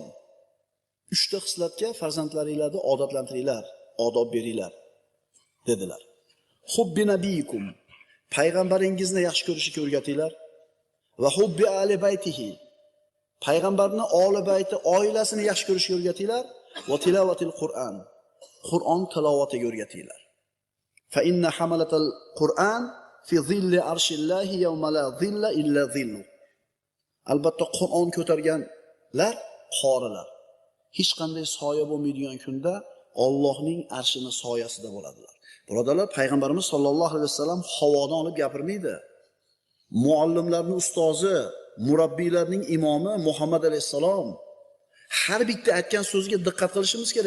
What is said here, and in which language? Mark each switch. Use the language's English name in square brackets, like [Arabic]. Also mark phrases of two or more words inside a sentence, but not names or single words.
[Uzbek] 3 ta xislatga farzandlaringlarni odatlantiringlar, odob beringlar dedilar. [Arabic] حب نبيكم. [Uzbek] Payg'ambaringizni yaxshi ko'rishga o'rgatinglar va [Arabic] حب آل بيته. [Uzbek] Payg'ambarni oli bayti, oilasini yaxshi ko'rishga o'rgatinglar va [Arabic] تلاوة القرآن. [Uzbek] Qur'on tilovatiga o'rgatinglar. [Arabic] فإن حملة القرآن في ظل عرش الله يوم لا ظل إلا ظله. [Uzbek] Albatta Qur'on ko'targanlar qorilar. Hech qanday soya bo'lmaydigan kunda Allohning arshining soyasida bo'ladilar. Birodarlar, payg'ambarimiz [Arabic] صلى الله عليه وسلم [Uzbek] havodan olib gapirmaydi. Muallimlarning ustozi, murabbiylarning imomi Muhammad alayhisalom har bitta aytgan so'ziga diqqat qilishimiz kerak.